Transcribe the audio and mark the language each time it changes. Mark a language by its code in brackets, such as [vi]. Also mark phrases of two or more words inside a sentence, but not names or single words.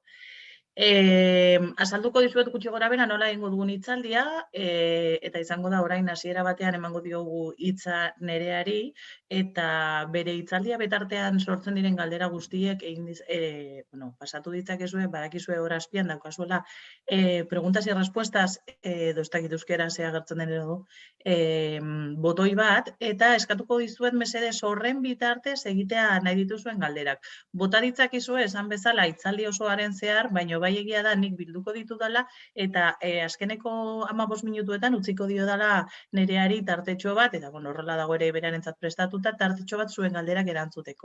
[eu] Azalduko dizuet gutxi gorabehera nola egingo dugun hitzaldia, eta izango da orain hasiera batean emango diogu hitza Nereari, eta bere hitzaldia betartean sortzen diren galdera guztiek pasatu ditzakezue, badakizue hor azpian daukazuela [es] preguntas y respuestas, [eu] edo ez dakit euskera ze agertzen den edo, botoi bat, eta eskatuko dizuet mesedez horren bitartez egitea nahi dituzuen galderak. Bota ditzakizue esan bezala hitzaldi osoaren zehar, baina bai egia da nik bilduko ditudala eta azkeneko 15 minutuetan utziko diodala Nereari tartetxo bat, eta horrela dago ere berarentzat prestatuta, tartetxo bat zuen galderak erantzuteko.